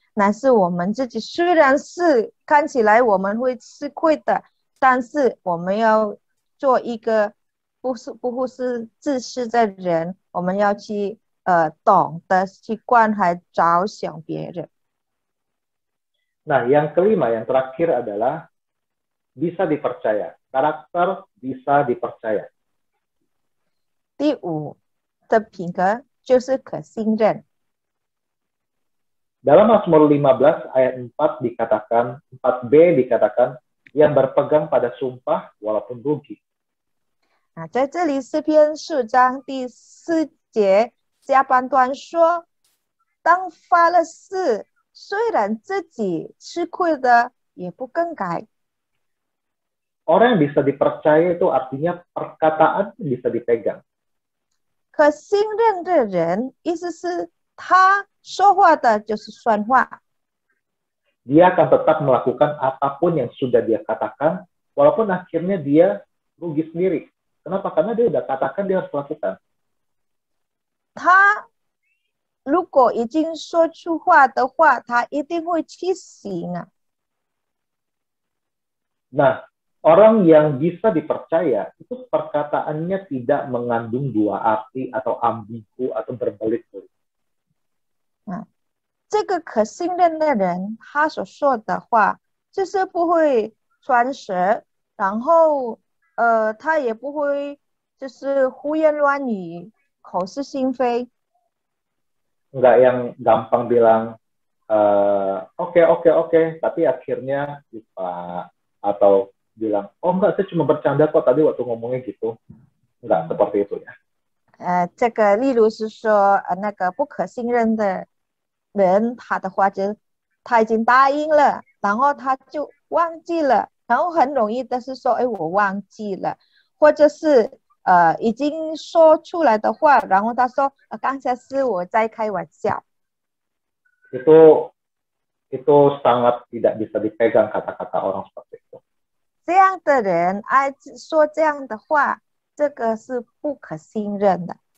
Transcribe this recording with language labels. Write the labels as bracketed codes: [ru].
[zh] 乃是我们自己虽然是看起来我们会吃亏的，但是我们要做一个不是自私的人，我们要去懂得去关怀着想别人。 [id] Nah, yang kelima, yang terakhir adalah bisa dipercaya. Karakter bisa dipercaya. [zh] 第五的品格就是可信任。 [id] Dalam Mazmur 15 ayat 4 dikatakan, 4b dikatakan, yang berpegang pada sumpah walaupun rugi. [zh] 在这里诗篇4章第4节下半段说，当发了誓，虽然自己吃亏的也不更改。 [id] Orang yang bisa dipercaya itu artinya perkataan bisa dipegang. [zh] 可信任的人，意思是他说话的就是算话。 [id] Dia akan tetap melakukan apapun yang sudah dia katakan, walaupun akhirnya dia rugi sendiri. Kenapa? Karena dia udah katakan, dia harus lakukan. [zh] 他如果已经说出话的话，他一定会去行啊。 [id] Nah, orang yang bisa dipercaya, itu perkataannya tidak mengandung dua arti atau ambigu atau berbelit-belit. [zh] 这个可信任的人，他所说的话就是不会传舌，然后他也不会就是胡言乱语、口是心非。 [id] Enggak yang gampang bilang, oke, tapi akhirnya lupa. Atau bilang, oh enggak, saya cuma bercanda kok tadi waktu ngomongnya gitu. Enggak seperti itu ya. [zh] 这个例如是说，那个不可信任的人，他的话就他已经答应了，然后他就忘记了，然后很容易的是说，哎，我忘记了，或者是已经说出来的话，然后他说，刚才是我在开玩笑。 [id] Itu sangat tidak bisa dipegang kata-kata orang seperti itu. [zh] 这样的人爱说这样的话，这个是不可信任的。